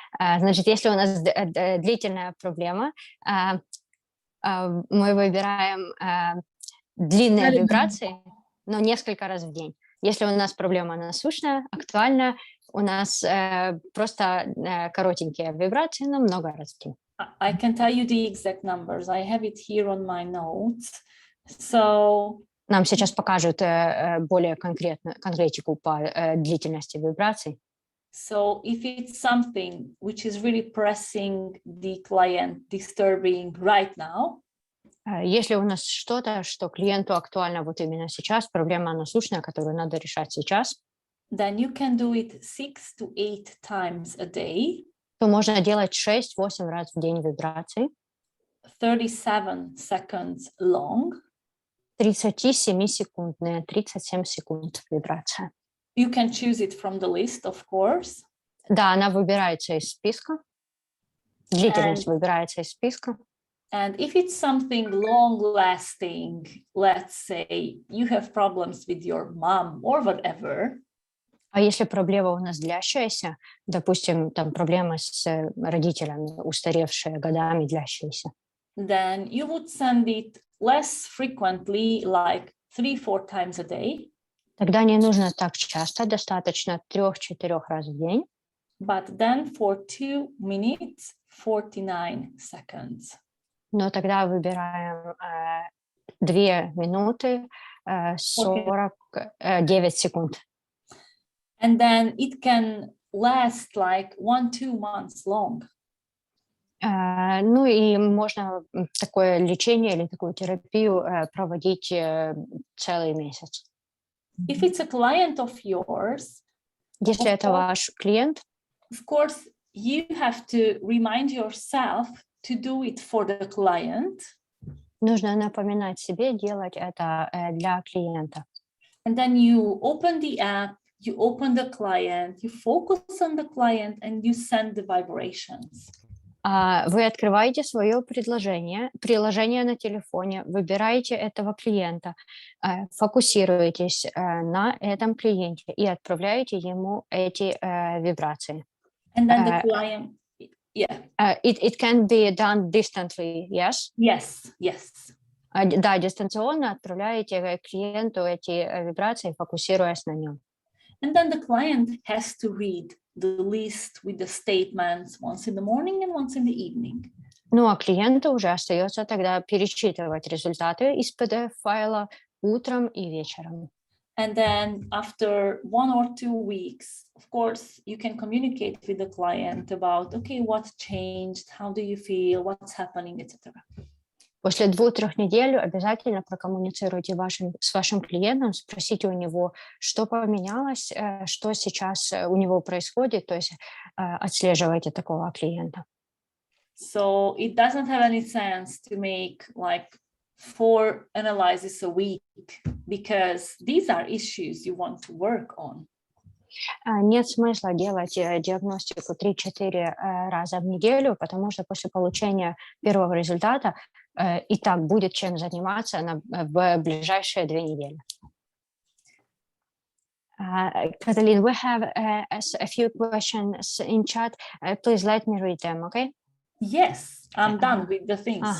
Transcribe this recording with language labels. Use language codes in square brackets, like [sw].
[ru] Значит, если у нас длительная проблема, мы выбираем длинные вибрации, но несколько раз в день. Если у нас проблема насущная, актуальная, у нас просто коротенькие вибрации, но много раз в день. [en] I can tell you the exact numbers. I have it here on my notes. So [ru] нам сейчас покажут более конкретику по длительности вибраций. [en] So if it's something which is really pressing the client, disturbing right now, [ru] если у нас что-то, что клиенту актуально вот именно сейчас, проблема насущная, которую надо решать сейчас, [en] then you can do it 6 to 8 times a day, [ru] то можно делать 6-8 раз в день вибраций, [en] 37 seconds long. [ru] 37-секундные, 37 секунд вибрация. [en] You can choose it from the list, of course. [ru] Да, она выбирается из списка. Длительность выбирается из списка. [en] And if it's something long-lasting, let's say you have problems with your mom or whatever. [ru] А если проблема у нас длящаяся, допустим, там проблемы с родителями, устаревшие годами длящиеся, [en] then you would send it less frequently, like 3-4 times a day. [ru] Тогда не нужно так часто, достаточно 3-4 раз в день. [en] But then for 2 minutes, 49 seconds. [ru] Но тогда выбираем 2 минуты 49 секунд. [en] And then it can last like 1-2 months long. [ru] Ну и можно такое лечение или такую терапию проводить целый месяц. [en] If it's a client of yours, [ru] если это ваш клиент, [en] of course, you have to remind yourself to do it for the client. [ru] Нужно напоминать себе делать это для клиента. [en] And then you open the app, you open the client, you focus on the client, and you send the vibrations. [ru] Вы открываете свое приложение на телефоне, выбираете этого клиента, фокусируетесь на этом клиенте и отправляете ему эти вибрации. [en] And then the client, it can be done distantly, yes? Yes. [ru] Да, дистанционно отправляете клиенту эти вибрации, фокусируясь на нем. [en] And then the client has to read the list with the statements once in the morning and once in the evening. [ru] Ну, а клиенту уже остается тогда перечитывать результаты из PDF-файла утром и вечером. [en] And then after 1 or 2 weeks, of course, you can communicate with the client about, okay, what changed, how do you feel, what's happening, etc. [ru] После 2-3 недель обязательно прокоммуницируйте с вашим клиентом, спросите у него, что поменялось, что сейчас у него происходит, то есть отслеживайте такого клиента. [en] So it doesn't have any sense to make like 4 analyses a week because these are issues you want to work on. [ru] Нет смысла делать диагностику 3-4 раза в неделю, потому что после получения первого результата и так будет чем заниматься в ближайшие 2 недели. [en] Kataline, we have a few questions in chat. Please let me read them, okay? Yes, I'm done with the things.